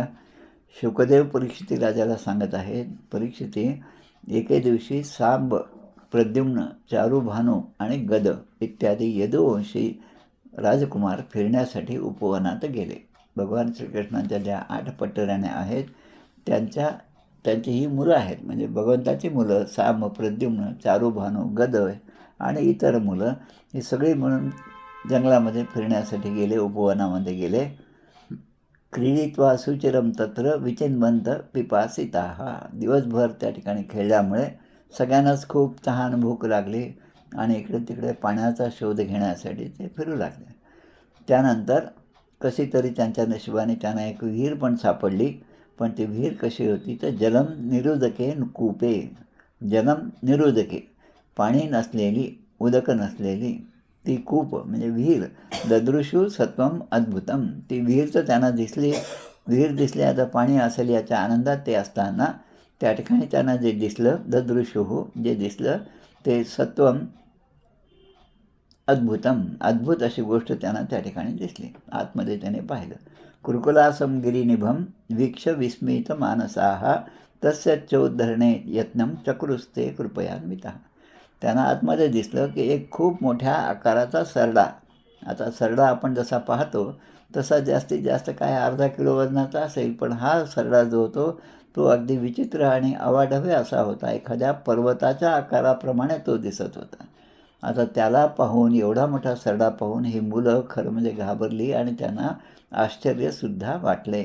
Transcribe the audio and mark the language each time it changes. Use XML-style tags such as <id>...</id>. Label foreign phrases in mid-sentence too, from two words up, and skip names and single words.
<mr>शुकदेव परीक्षिती राजाला सांगत आहेत. परीक्षिती, एके दिवशी सांब, प्रद्युम्न, चारुभानू आणि गद इत्यादी यदुवंशी राजकुमार फिरण्यासाठी उपवनात गेले. भगवान श्रीकृष्णांच्या ज्या 8 पट्टराण्या आहेत त्यांची ही मुलं आहेत. म्हणजे भगवंताची मुलं सांब, प्रद्युम्न, चारुभानू, गद आणि इतर मुलं ही सगळी म्हणून जंगलामध्ये फिरण्यासाठी गेले, उपवनामध्ये गेले.</mr> <sa>क्रीडित्वा सुचिरम तत्र विचिन्वंत पिपासिताः.</sa> <mr>दिवसभर त्या ठिकाणी खेळल्यामुळे सगळ्यांनाच खूप तहान भूक लागली आणि इकडे तिकडे पाण्याचा शोध घेण्यासाठी ते फिरू लागले. त्यानंतर कशी तरी त्यांच्या नशिबाने त्यांना एक विहीर पण सापडली. पण ती विहीर कशी होती तर</mr> <sa>जलम निरुदके कूपे. जलम निरुदके,</sa> <mr>पाणी नसलेली, उदक नसलेली ती कूप म्हणजे विहीर.</mr> <sa>ददृशू सत्वम अद्भुतम.</sa> <mr>ती विहीर तर त्यांना दिसली. विहीर दिसली, आता पाणी असेल याच्या आनंदात ते असताना त्या ठिकाणी त्यांना जे दिसलं, ददृशू जे दिसलं ते</mr> <sa>सत्वम अद्भुतम,</sa> <mr>अद्भुत अशी गोष्ट त्यांना त्या ठिकाणी दिसली. आतमध्ये त्याने पाहिलं.</mr> <sa>कुरुकुलासम गिरिनिभम वीक्ष विस्मित मानसाः तस्य चोद्धरणे यत्नम चक्रुस्ते कृपयान्वितः.</sa> <mr>त्यांना आतमध्ये दिसलं की एक खूप मोठ्या आकाराचा सरडा. आता सरडा आपण जसा पाहतो तसा जास्तीत जास्त काय अर्धा किलो वजनाचा असेल, पण हा सरडा जो होतो तो अगदी विचित्र आणि अवाढव्य असा होता. एखाद्या पर्वताच्या आकाराप्रमाणे तो दिसत होता. आता त्याला पाहून, एवढा मोठा सरडा पाहून ही मुलं खरं म्हणजे घाबरली आणि त्यांना आश्चर्यसुद्धा वाटले.</mr>